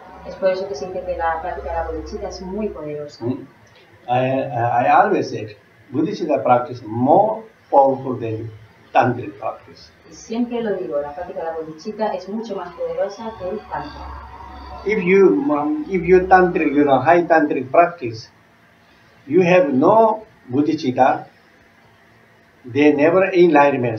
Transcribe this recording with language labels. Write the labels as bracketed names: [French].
[Spanish] Es por eso que se dice que la práctica de la bodhicitta es muy poderosa. [English] I always said, Bodhicitta practice more powerful than Tantric practice. [Spanish] Y siempre lo digo, la práctica de la bodhicitta es mucho más poderosa que el tantra. [English] If you tantric, high tantric practice, you have no bodhicitta, they never enlightenment.